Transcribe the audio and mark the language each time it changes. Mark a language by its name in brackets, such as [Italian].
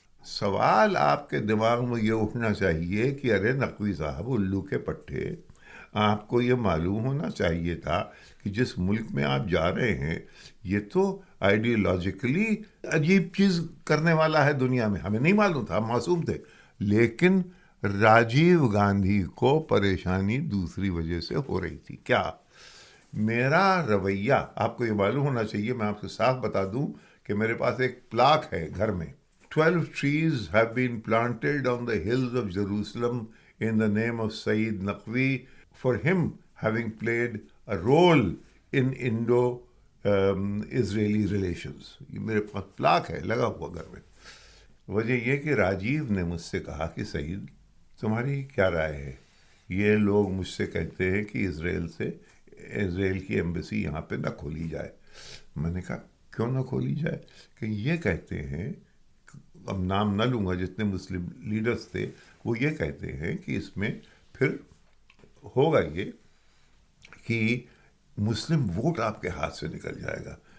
[Urdu] سوال آپ کے دماغ میں یہ اٹھنا چاہیے کہ ارے نقوی صاحب الو کے پٹھے، آپ کو یہ معلوم ہونا چاہیے تھا کہ جس ملک میں آپ جا رہے ہیں یہ تو آئیڈیالوجیکلی عجیب چیز کرنے والا ہے دنیا میں. ہمیں نہیں معلوم تھا، ہم معصوم تھے. لیکن راجیو گاندھی کو پریشانی دوسری وجہ سے ہو رہی تھی. کیا؟ میرا رویہ آپ کو یہ معلوم ہونا چاہیے. میں آپ سے صاف بتا دوں کہ میرے پاس ایک پلاک ہے گھر میں. [English] 12 trees have been planted on the hills of Jerusalem in the name of Saeed Naqvi for him having played a role in Indo-Israeli relations. [Urdu] یہ میرے پاس پلاک ہے لگا ہوا گھر میں. وجہ یہ کہ راجیو نے مجھ سے کہا کہ سعید تمہاری کیا رائے ہے؟ یہ لوگ مجھ سے کہتے ہیں کہ اسرائیل کی ایمبیسی یہاں پہ نہ کھولی جائے. میں نے کہا کیوں نہ کھولی جائے؟ کہ یہ کہتے ہیں، اب نام نہ لوں گا، جتنے مسلم لیڈرز تھے وہ یہ کہتے ہیں کہ اس میں پھر ہوگا یہ کہ مسلم ووٹ آپ کے ہاتھ سے نکل جائے گا.